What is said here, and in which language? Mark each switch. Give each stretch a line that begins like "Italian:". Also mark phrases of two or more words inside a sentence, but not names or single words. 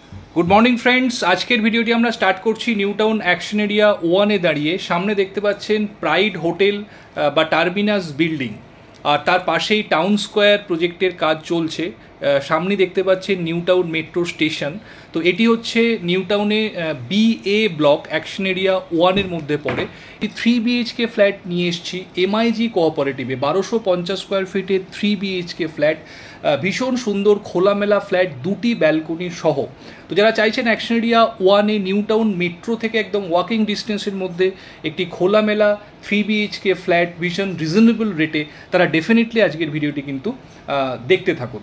English: Good morning friends.
Bangla: আজকের ভিডিওটি আমরা স্টার্ট করছি নিউ টাউন
English: action area
Bangla: 1 এ দাঁড়িয়ে সামনে দেখতে পাচ্ছেন প্রাইড হোটেল বা
English: terminus building
Bangla: আর তার পাশেই
English: Town Square project-er
Bangla: কাজ চলছে। সামনে দেখতে পাচ্ছেন নিউ টাউন মেট্রো স্টেশন। তো এটি হচ্ছে নিউ টাউনে BA ব্লক
English: action area
Bangla: 1 এর মধ্যে পড়ে।
English: 3 BHK flat
Bangla: নিয়ে এসেছি MIG কোঅপারেটিভে 1250
English: square feet 3 BHK flat,
Bangla: ভীষণ সুন্দর খোলামেলা ফ্ল্যাট, দুটি ব্যালকনি সহ। तो যারা চাইছেন
English: action area
Bangla: 1 এ নিউ টাউন মেট্রো থেকে একদম
English: walking distance-er
Bangla: মধ্যে একটি খোলামেলা
English: 3 BHK flat
Bangla: ভীষণ
English: reasonable rate-e,
Bangla: তারা ডেফিনেটলি আজকের ভিডিওটি কিন্তু দেখতে থাকুন।